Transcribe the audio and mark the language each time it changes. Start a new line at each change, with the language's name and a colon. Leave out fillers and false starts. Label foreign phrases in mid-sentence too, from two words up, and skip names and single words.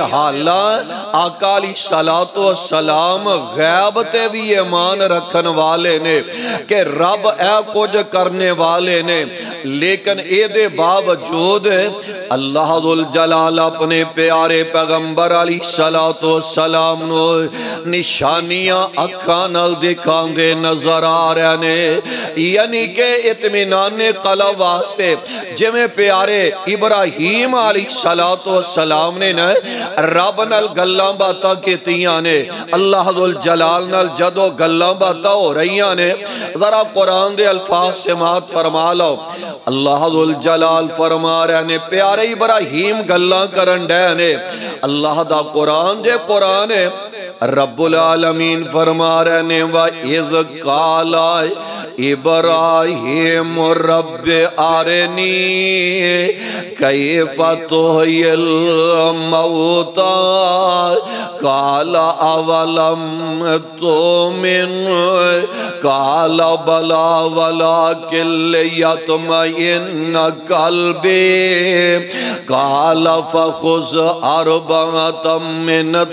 Punjabi: حالان آقا علیہ السلام غیب تے بھی ایمان رکھن والے نے کہ رب اے کچھ کرنے والے نے، لیکن اے دے باوجود اللہ ذوالجلال اپنے پیارے پیغمبر علیہ السلام نو نشانیاں اکھاں نال دکھان دے نظر آ رہے نے، یعنی کہ اطمینان قلب واسطے جویں پیارے ابراہیم علیہ السلام نے رب نال گلاں باتاں کیتیاں نے، اللہ ذوالجلال نال جدو گلاں باتاں ہو رہیاں نے، ذرا قرآن دے الفاظ سماعت فرما لو۔ اللہ ذوالجلال فرما رہے نے پیارے ابراہیم گلاں کرن ڈے نے، اللہ دا قرآن جے قرآن ہے، رب العالمین فرما رہے نے
Arabic: وَإِذْ قَالَ إِبْرَاهِيمُ رَبِّ أَرِنِي كَيْفَ تُحْيِي الْمَوْتَى قَالَ أَوَلَمْ تُؤْمِنْ قَالَ بَلَى وَلَكِنْ لِيَطْمَئِنَّ قَلْبِي قَالَ فَخُذْ أَرْبَعَةً مِّنَ